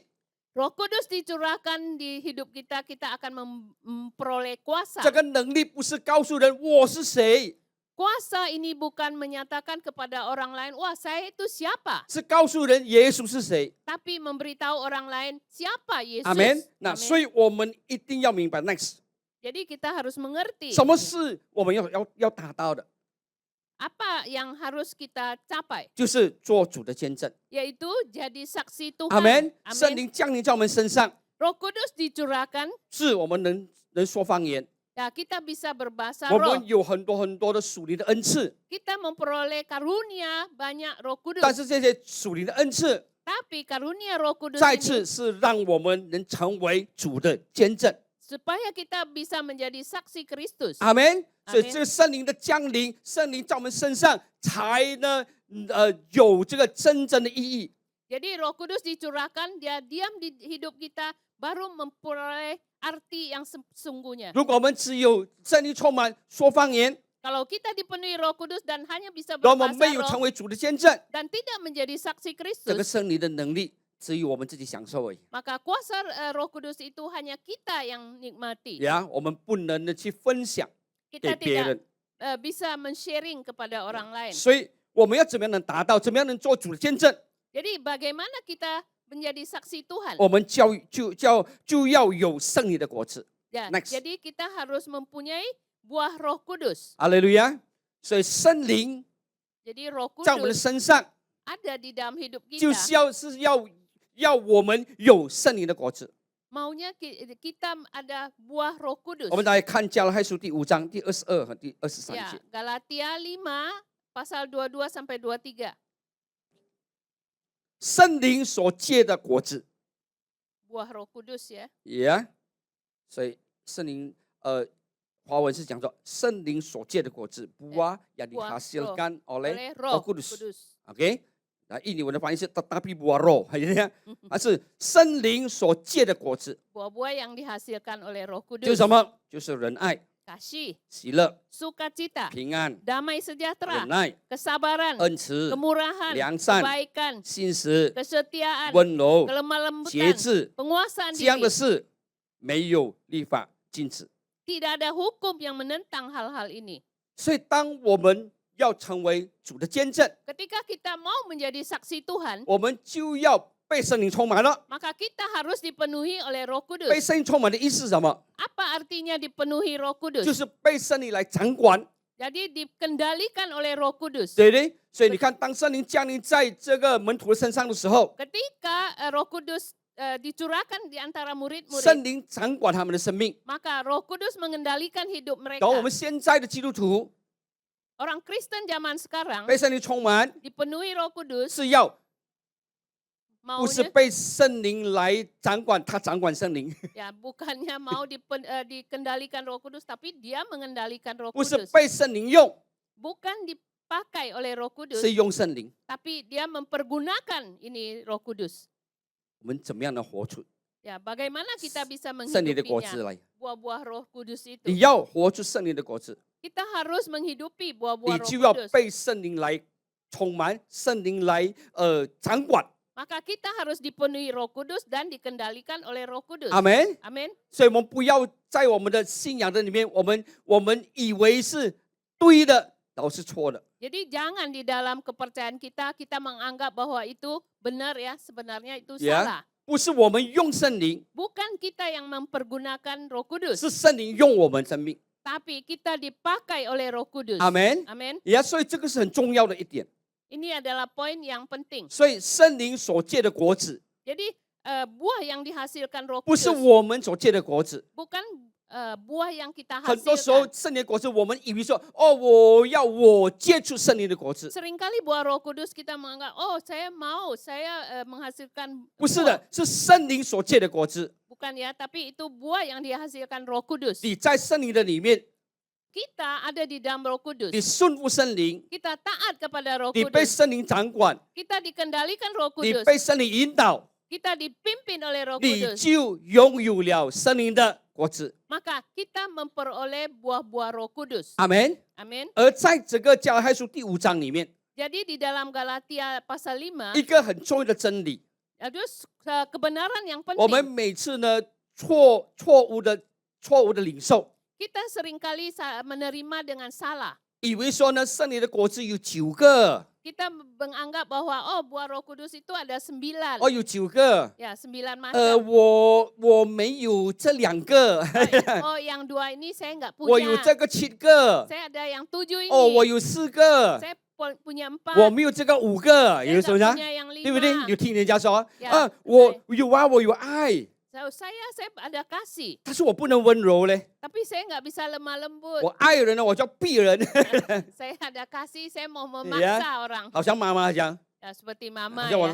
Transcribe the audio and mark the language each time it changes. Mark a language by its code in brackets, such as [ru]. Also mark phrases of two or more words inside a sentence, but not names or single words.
[id] Roh Kudus dicurahkan di hidup kita, kita akan memperoleh kuasa. [zh] 这个能力不是告诉人我是谁， [id] Kuasa ini bukan menyatakan kepada orang lain, wah saya itu siapa. [zh] 是告诉人耶稣是谁。 [id] Tapi memberitahu orang lain siapa Yesus. [zh] 阿门。那 [id] Amin. [zh] 所以我们一定要明白 ，next， [id] Jadi kita harus mengerti [zh] 什么是我们要达到的， [id] apa yang harus kita capai. [zh] 就是做主的见证。 [id] Yaitu jadi saksi Tuhan. [zh] 阿门。 [id] Amin. [zh] 圣灵降临在我们身上， [id] Roh Kudus dicurahkan, [zh] 是我们能说方言， [id] ya kita bisa berbahasa [zh] 我 [id] roh. [zh] 们有很多的属灵的恩赐， [id] Kita memperoleh karunia banyak Roh [zh] 但 [id] Kudus. [zh] 是这些属灵的恩赐， [id] Tapi karunia Roh Kudus [zh] 再 [id] ini [zh] 次是让我们能成为主的见证。 [id] supaya kita bisa menjadi saksi Kristus. [zh] 阿门。所以 [id] Amen [zh] 这个圣灵的降临，圣灵在我们身上，才呢有这个真正的意义。 [id] Jadi Roh Kudus dicurahkan, dia diam di hidup kita, baru memperoleh arti yang sesungguhnya. [zh] 如果我们只有圣灵充满说方言， [id] Kalau kita dipenuhi Roh Kudus dan hanya bisa [zh] 而我们 [id] berbahasa [zh] 没有成 [id] roh [zh] 为主的见证， [id] dan tidak menjadi saksi [zh] 这个 [id] Kristus, [zh] 圣灵的能力只有我们自己享受而已。 [id] maka kuasa Roh Kudus itu hanya kita yang nikmati. [zh] 呀，我们不能的去分享给 [id] Kita [zh] 别 [id] tidak [zh] 人。 [id] bisa men-sharing kepada orang lain. [zh] 所以我们要怎么样能达到？怎么样能做主的见证？ [id] Jadi bagaimana kita menjadi saksi Tuhan? [zh] 我们就要有圣灵的果子。 [id] Ya, next. jadi kita harus mempunyai buah Roh Kudus. [zh] 哈利路亚！ 所以圣灵 [id] Jadi Roh [zh] 在我们的 [id] Kudus [zh] 身上， [id] ada di dalam hidup [zh] 就 [id] kita. [zh] 是要我们有圣灵的果子。 [id] Maunya kita ada buah Roh Kudus. [zh] 我们来看加拉太书第5章第22和第23 [id] Ya, [zh] 节。 [id] Galatia 5 pasal 22 sampai 23. [zh] 圣灵所结的果子， [id] Buah Roh Kudus ya. [zh] 所以圣灵华文是讲说圣灵所结的果子 ， [id] buah yang dihasilkan oleh Oleh Roh Roh Kudus. Kudus. [zh] OK， 那印尼文的翻译是 [id] tetapi buah roh， [zh] 它是圣灵所结的果子， [id] Buah-buah yang dihasilkan oleh Roh [zh] 就是 [id] Kudus. [zh] 什么？就是仁爱、 [id] Kasih, [zh] 喜乐、 [id] sukacita, [zh] 平安、 [id] damai sejahtera, [zh] 忍耐、 [id] kesabaran, [zh] 恩慈、 [id] kemurahan, [zh] 良善、 [id] kebaikan, [zh] 信实、 [id] kesetiaan, [zh] 温柔、 [id] kelemah [zh] 节 [id] lembutan, [zh] 制， [id] penguasaan [zh] 这样的 [id] diri. [zh] 事没有立法禁止。 [id] Tidak ada hukum yang menentang hal-hal ini. [zh] 所以，当我们要成为主的见证， [id] Ketika kita mau menjadi saksi Tuhan, [zh] 我们就要被圣灵充满了。 [id] maka kita harus dipenuhi oleh Roh [zh] 被 [id] Kudus. [zh] 圣灵充满的意思是什么？ [id] Apa artinya dipenuhi Roh [zh] 就 [id] Kudus? [zh] 是被圣灵来掌管， [id] Jadi dikendalikan oleh Roh Kudus. [zh] 对不对？所以你看，当圣灵降临在这个门徒的身上的时候， [id] Ketika Roh Kudus dicurahkan di antara [zh] 圣 [id] murid-murid, [zh] 灵掌管他们的生命。 [id] maka Roh Kudus mengendalikan hidup [zh] 然后我 [id] mereka. [zh] 们现在的基督徒 [id] Orang Kristen zaman sekarang [zh] 被圣灵充满， [id] dipenuhi Roh Kudus, [zh] 是要不是 [id] maunya [zh] 被圣灵来掌管，他掌管圣灵， [id] ya bukannya mau dikendalikan Roh Kudus, tapi dia mengendalikan Roh [zh] 不是 [id] Kudus. [zh] 被圣灵用， [id] Bukan dipakai oleh Roh Kudus, [zh] 是用圣灵。 [id] tapi dia mempergunakan ini Roh Kudus. [zh] 我们怎么样的活出 [id] Ya, bagaimana kita bisa [zh] 圣灵的果子 [id] menghidupinya? [zh] 来？ [id] Buah-buah Roh Kudus itu. [zh] 你要活出圣灵的果子， [id] Kita harus menghidupi [zh] 你 [id] buah-buah Roh [zh] 就要 [id] Kudus. [zh] 被圣灵来充满，圣灵来掌管。 [id] Maka kita harus dipenuhi Roh Kudus dan dikendalikan oleh Roh Kudus. [zh] 阿门。 [id] Amin. [zh] 所以我们不要在我们的信仰的里面，我们以为是对的，都是错的。 [id] Jadi jangan di dalam kepercayaan kita menganggap bahwa itu benar ya, sebenarnya itu Ya. salah. [zh] 不是我们用圣灵， [id] Bukan kita yang mempergunakan Roh Kudus, [zh] 是圣灵用我们生命。 [id] tapi kita dipakai oleh Roh Kudus. [zh] 阿门。 [id] Amin. [zh] 所以这个是很重要的一点。 [id] Ini adalah poin yang penting. [zh] 所以圣灵所结的果子， [id] Jadi buah yang dihasilkan Roh [zh] 不是 [id] Kudus [zh] 我们所结的果子。 [id] bukan buah yang kita [zh] 很多时候， [id] hasilkan. [zh] 圣灵的果子，我们以为说，哦，我接触圣灵的果子， [id] Seringkali buah Roh Kudus kita menganggap, oh saya mau, saya menghasilkan [zh] 不是 [id] buah. [zh] 的，是圣灵所结的果子。 [id] Bukan ya, tapi itu buah yang dihasilkan Roh Kudus. [zh] 你在圣灵的里面， [id] Kita ada di dalam Roh [zh] 你 [id] Kudus. [zh] 顺服圣灵， [id] Kita taat kepada Roh [zh] 你被 [id] Kudus. [zh] 圣灵掌管， [id] Kita dikendalikan Roh [zh] 你 [id] Kudus. [zh] 被圣灵引导， [id] Kita dipimpin oleh Roh [zh] 你 [id] Kudus. [zh] 就拥有了圣灵的果子。 [id] Maka kita memperoleh buah-buah Roh Kudus. [zh] 阿门。 [id] Amin. [zh] 而在整个加拉太书第5章里面， [id] Jadi di dalam Galatia pasal 5, [zh] 一个很重要的真理， [id] ada kebenaran yang [zh] 我们 [id] penting. [zh] 每次呢错误的领受， [id] Kita seringkali menerima dengan salah. [zh] 以为说呢圣灵的果子有9个， [id] Kita menganggap bahwa oh buah Roh Kudus itu ada 9. [zh] 哦有9个， [id] Ya, 9 macam. [zh] 我没有这2个， [id] Oh, yang 2 ini saya enggak [zh] 我有 [id] punya. [zh] 这个7个， [id] Saya ada yang 7 ini. [zh] 哦我有4个， [id] Saya punya 4. [zh] 我没有这个5个， [id] Saya [zh] 有什么 [id] enggak [zh] 呢？ [id] punya yang 5. [zh] 对不对？有听人家说 [id] Ya, [zh] 啊，我有爱， [id] Saya ada kasih, [zh] 但是我不能温柔嘞， [id] tapi saya enggak bisa lemah lembut. [zh] 我爱人呢，我就要逼人， [id] Saya ada kasih, saya mau memaksa orang. [zh] 好像妈妈讲， [id] Ya, seperti [zh] 好 [id] mama [zh] 像我的